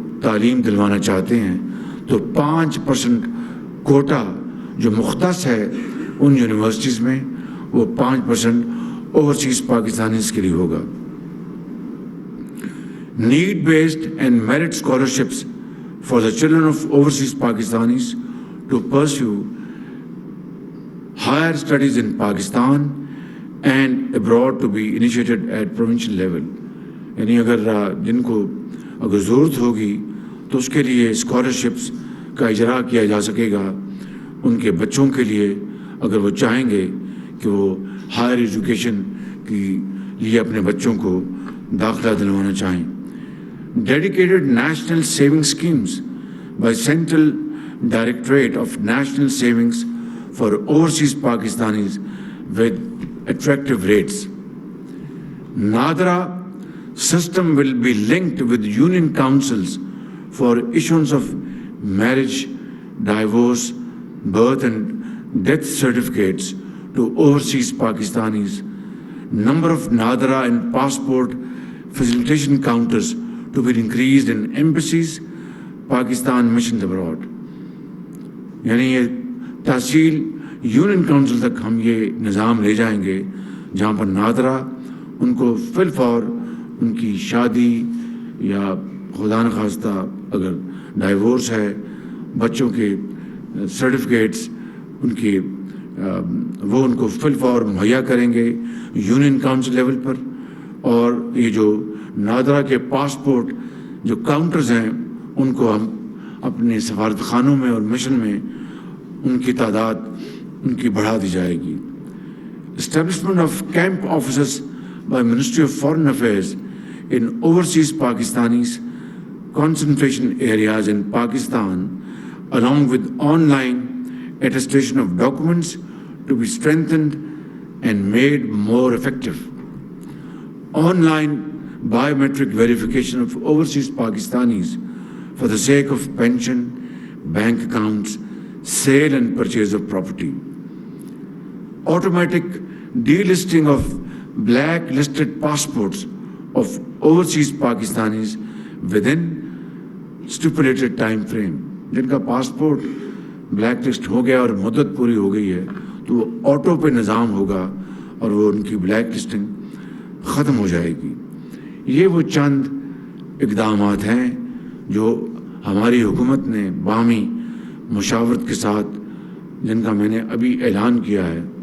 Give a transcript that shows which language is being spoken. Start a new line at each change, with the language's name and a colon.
Urdu: تعلیم دلوانا چاہتے ہیں تو 5% کوٹا جو مختص ہے ان یونیورسٹیز میں وہ 5% اوورسیز پاکستانیز کے لیے ہوگا.
English: Need based and merit scholarships for the children of overseas Pakistanis to pursue higher studies in Pakistan and abroad to be initiated at provincial level.
Urdu: یعنی اگر جن کو اگر ضرورت ہوگی تو اس کے لیے اسکالرشپس کا اجرا کیا جا سکے گا ان کے بچوں کے لیے اگر وہ چاہیں گے کہ وہ ہائر ایجوکیشن کے لیے اپنے بچوں کو داخلہ دلوانا چاہیں.
English: Dedicated national saving schemes by Central Directorate of National Savings for overseas Pakistanis with attractive rates. Nadra system will be linked with union councils for issuance of marriage, divorce, birth and death certificates to overseas Pakistanis. Number of Nadra and passport facilitation counters to be increased in embassies, Pakistan missions abroad.
Urdu: یعنی یہ تحصیل union council تک ہم یہ نظام لے جائیں گے جہاں پر نادرہ ان کو فی الفور ان کی شادی یا خدا نخواستہ اگر ڈائیورس ہے بچوں کے سرٹیفکیٹس ان کی وہ ان کو فی الفور مہیا کریں گے یونین کونسل لیول پر. اور یہ جو نادرہ کے پاسپورٹ جو کاؤنٹرز ہیں ان کو ہم اپنے سفارت خانوں میں اور مشن میں ان کی تعداد ان کی بڑھا دی جائے گی.
English: Establishment of camp offices by ministry of foreign affairs in overseas Pakistanis concentration areas in Pakistan along with online attestation of documents to be strengthened and made more effective. Online biometric verification of overseas Pakistanis for the sake of pension, bank accounts, sale and purchase of property. Automatic delisting of blacklisted passports of overseas Pakistanis within stipulated time frame.
Urdu: جن کا passport black list ہو گیا اور مدت پوری ہو گئی ہے تو وہ آٹو پہ نظام ہوگا اور وہ ان کی بلیک لسٹنگ ختم ہو جائے گی. یہ وہ چند اقدامات ہیں جو ہماری حکومت نے باہمی مشاورت کے ساتھ جن کا میں نے ابھی اعلان کیا ہے.